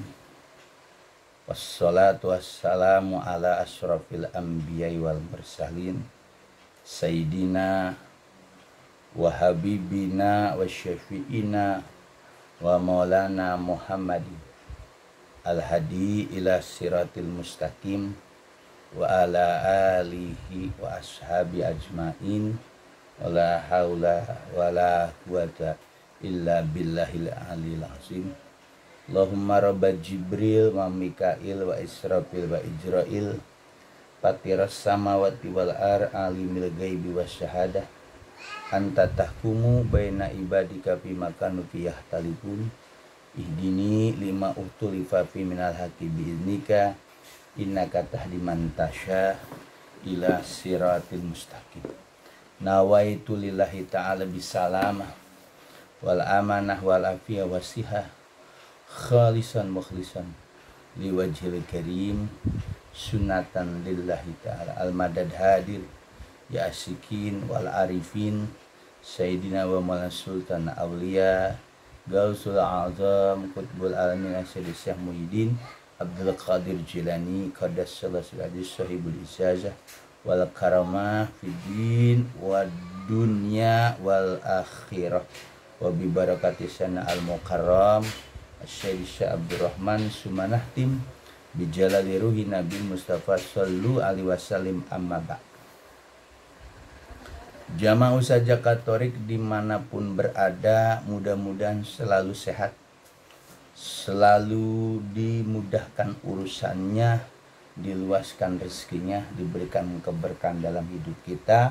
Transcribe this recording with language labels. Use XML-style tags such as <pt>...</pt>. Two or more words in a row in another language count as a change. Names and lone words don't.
<ar>والصلاة والسلام على أشرف الأنبياء والمرسلين سيدنا وحبيبنا وشفيعنا ومولانا محمد الهادي إلى الصراط المستقيم وعلى آله وأصحابه أجمعين ولا حول ولا قوة إلا بالله العلي العظيم. اللهم رب جبريل وميكائيل وإسرافيل وعزرائيل فاطر السماوات والأرض عالم الغيب والشهادة أنت تحكم بين عبادك فيما كانوا فيه يختلفون اهدني لما اختلف فيه من الحق بإذنك إنك تهدي من تشاء إلى صراط مستقيم. نويت لله تعالى بالسلامة والأمانة والعافية والصحة خالصا مخلصا لوجه الكريم سنة لله تعالى المدد حاضر يا عاشقين والعارفين سيدنا ومولانا سلطان الأولياء غوث الأعظم قطب العالمين السيد الشيخ محيي الدين عبد القادر الجيلاني قدس الله حديث صاحب الإجازة والكرامة في الدين والدنيا والآخرة وببركة سنا المكرم الشيخ عبد الرحمن سوماناهتيم بجلال روح النبي مصطفى صلى الله عليه وسلم أما بعد'.</ar> <id>Jamaah usaha Katolik dimanapun berada, mudah-mudahan selalu sehat, selalu dimudahkan urusannya, diluaskan rezekinya, diberikan keberkahan dalam hidup kita.</id>